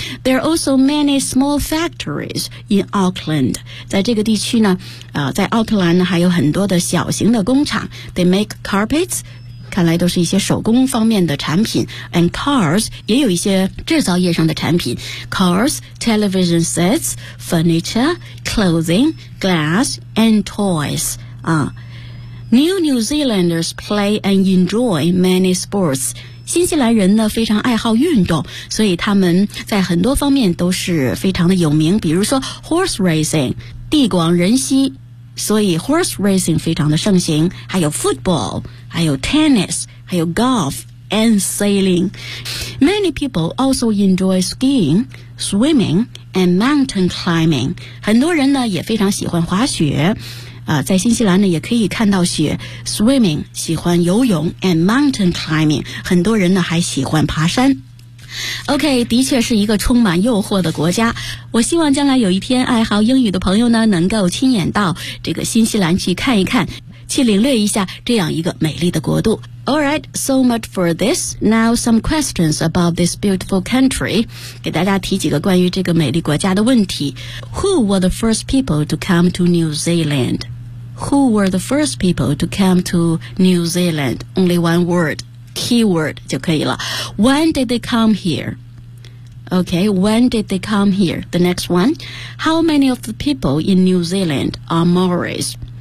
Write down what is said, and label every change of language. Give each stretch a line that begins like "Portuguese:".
English: There are also many small factories in Auckland.
Chinese: 在这个地区呢在奥克兰呢还有很多的小型的工厂。
English: They make carpets,
Chinese: 看来都是一些手工方面的产品。
English: And cars,
Chinese: 也有一些制造业上的产品。
English: Cars,television sets, furniture, clothing, glass, and toys. New New Zealanders play and enjoy many sports.
Chinese: 新西兰人呢非常爱好运动，所以他们在很多方面都是非常的有名，比如说 horse racing, 地广人稀，所以 horse racing 非常的盛行，还有 football, 还有 tennis, 还有 golf, and sailing.
English: Many people also enjoy skiing,swimming and mountain climbing.
Chinese: 很多人呢也非常喜欢滑雪在新西兰呢也可以看到雪。
English: Swimming,
Chinese: 喜欢游泳
English: and mountain climbing.
Chinese: 很多人呢还喜欢爬山。OK, 的确是一个充满诱惑的国家。我希望将来有一天爱好英语的朋友呢能够亲眼到这个新西兰去看一看，去领略一下这样一个美丽的国度。
English: Alright, so much for this. Now some questions about this beautiful country.
Chinese: 给大家提几个关于这个美丽国家的问题。
English: Who were the first people to come to New Zealand? Who were the first people to come to New Zealand? Only one word, keyword
Chinese: 就可以了。
English: When did they come here? Okay, when did they come here? The next one. How many of the people in New Zealand are Maoris?